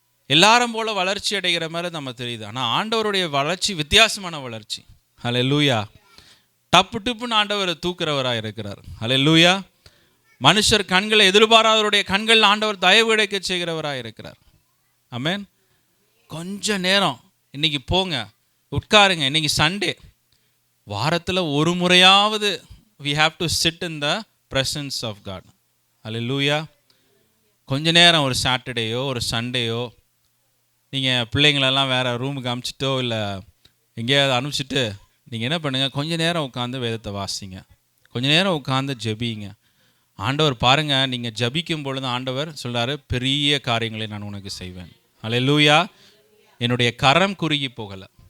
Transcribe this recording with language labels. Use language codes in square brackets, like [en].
[ta] எல்லாரும் போல வளர்ச்சி அடைகிற மாதிரி நம்ம தெரியுது. ஆனால் ஆண்டவருடைய வளர்ச்சி வித்தியாசமான வளர்ச்சி. ஹல்லேலூயா. டப்புன்னு ஆண்டவர் தூக்குறவராக இருக்கிறார். ஹல்லேலூயா. மனுஷர் கண்களை எதிர்பாராதவருடைய கண்கள் ஆண்டவர் தயவு கிடைக்க செய்கிறவராக இருக்கிறார். ஆமென். கொஞ்ச நேரம் இன்னைக்கு போங்க, உட்காருங்க. இன்னைக்கு சண்டே, வாரத்தில் ஒரு முறையாவது [en] we have to sit in the presence of God. [ta] ஹல்லேலூயா. கொஞ்ச நேரம் ஒரு சாட்டர்டேயோ ஒரு சண்டேயோ நீங்கள் பிள்ளைங்களெல்லாம் வேறு ரூமுக்கு அனுப்பிச்சிட்டோ இல்லை எங்கேயாவது அனுப்பிச்சிட்டு நீங்கள் என்ன பண்ணுங்கள், கொஞ்ச நேரம் உட்காந்து வேதத்தை வாசிங்க, கொஞ்ச நேரம் உட்காந்து ஜெபிங்க. ஆண்டவர் பாருங்கள், நீங்கள் ஜபிக்கும் பொழுது ஆண்டவர் சொல்கிறாரு, பெரிய காரியங்களை நான் உனக்கு செய்வேன். ஹல்லேலூயா. என்னுடைய கரம் குறுகி போகலை.